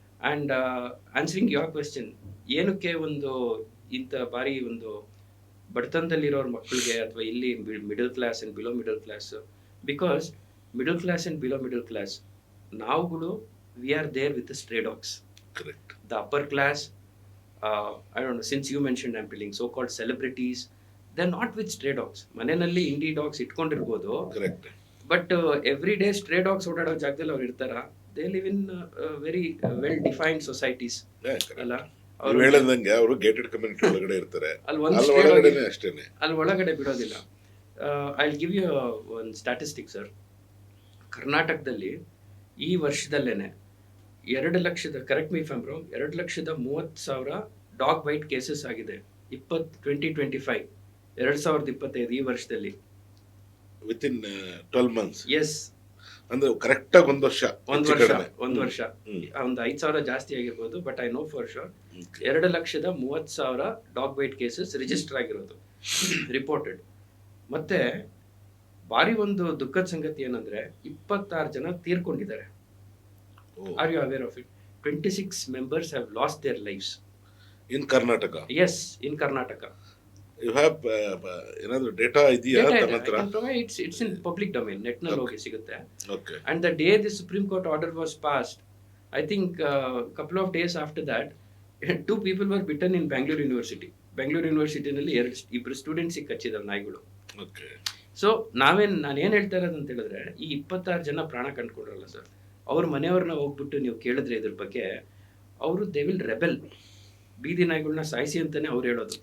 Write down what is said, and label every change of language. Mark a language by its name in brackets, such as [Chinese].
[English] and answering your question, [Kannada] ಏನಕ್ಕೆ ಒಂದು ಇಂಥ ಬಾರಿ ಒಂದು ಬಡತನದಲ್ಲಿರೋರ ಮಕ್ಕಳಿಗೆ ಅಥವಾ ಇಲ್ಲಿ [English] Middle class and below middle class, because middle class and below middle class ನಾವುಗಳು we are there with the stray dogs. Correct. The upper class, I don't know, since you mentioned I'm telling, so-called celebrities, they're not with stray dogs. [Kannada] ಮನೆಯಲ್ಲಿ ಇಂಡಿ dogs ಇಟ್ಕೊಂಡಿರ್ಬೋದು, [English] Correct. But every day stray dogs [Kannada] ಓಡಾಡೋ ಜಾಗದಲ್ಲಿ ಅವ್ರು ಇರ್ತಾರ. [English] They live in very well defined societies ಅಲ್ಲ. [Kannada] ಅವ್ರು ಹೇಳದಂಗೆ ಅವರು gated community ಒಳಗಡೆ ಇರ್ತಾರೆ, ಅಲ್ಲಿ ಒಳಗಡೆ ಅಷ್ಟೇನೆ, ಅಲ್ಲಿ ಒಳಗಡೆ ಬಿಡೋದಿಲ್ಲ. [English] I give you ಒಂದು statistic sir. [Kannada] ಕರ್ನಾಟಕದಲ್ಲಿ ಈ ವರ್ಷದಲ್ಲೇನೆ 2,00,000, [English] correct me if I am wrong, [Kannada] 2,30,000 dog byte cases ಆಗಿದೆ 2025, 2025 ಈ ವರ್ಷದಲ್ಲಿ. [English] Within 12 months. Yes, [Kannada] ಅಂದ್ರೆ ಕರೆಕ್ಟ್ ಆಗಿ ಒಂದು ವರ್ಷ. ಒಂದು ವರ್ಷ ಒಂದು 5,000 ಜಾಸ್ತಿ ಆಗಿರ್ಬೋದು, [English] But I know for sure 2,30,000 dog bite cases register ಆಗಿರೋದು, reported. [Kannada] ಮತ್ತೆ ಭಾರಿ ಒಂದು ದುಃಖದ ಸಂಗತಿ ಏನಂದ್ರೆ 26 ಜನ ತೀರ್ಕೊಂಡಿದ್ದಾರೆ. [English] Are you aware of it? 26 members have lost their lives in Karnataka. Yes, in Karnataka. You have [Kannada] ಏನಾದರೂ ಡೇಟಾ ಇದೆಯಾ ತನ್ನ ಹತ್ರ? [English] It's in public domain, net [Kannada] ನಲ್ಲಿ ಹೋಗಿ ಸಿಗುತ್ತೆ. [English] Okay. And the day the Supreme Court order was passed, I think couple of days after that, 2 people were bitten in Bangalore University. [Kannada] Bangalore University ನಲ್ಲಿ 2 students ಕಚ್ಚಿದ್ದಾರೆ ನಾಯಿಗಳು. [English] Okay. [Kannada] So ನಾನು ಏನು ಹೇಳ್ತಾ ಇರೋದು ಅಂತ ಹೇಳಿದ್ರೆ, ಈ 26 ಜನ ಪ್ರಾಣ ಕಂಡುಕೊಂಡ್ರಲ್ಲ ಸರ್, ಅವ್ರ ಮನೆಯವ್ರನ್ನ ಹೋಗ್ಬಿಟ್ಟು ನೀವು ಕೇಳಿದ್ರೆ ಇದ್ರ ಬಗ್ಗೆ, ಅವರು [English] They will rebel. [Kannada] ಬೀದಿ ನಾಯಿಗಳನ್ನ ಸಾಯಿಸಿ ಅಂತಾನೆ ಅವ್ರು ಹೇಳೋದು.